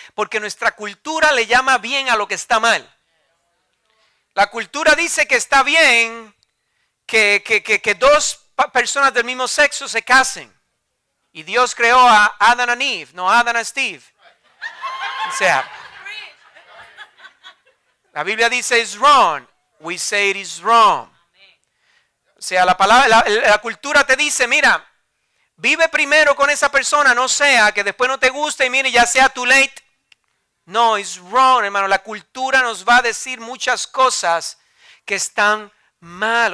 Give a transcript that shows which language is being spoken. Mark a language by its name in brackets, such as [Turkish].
[Spanish] Porque nuestra cultura le llama bien a lo que está mal. La cultura dice que está bien que dos personas del mismo sexo se casen. Y Dios creó a Adam y Eve, no a Adam y Steve. O sea, la Biblia dice [English] it's wrong. We say it is wrong. [Spanish] O sea, la cultura te dice, mira, vive primero con esa persona, no sea que después no te guste y mire, ya sea [English] too late. No, it's wrong, [Spanish] hermano. La cultura nos va a decir muchas cosas que están mal.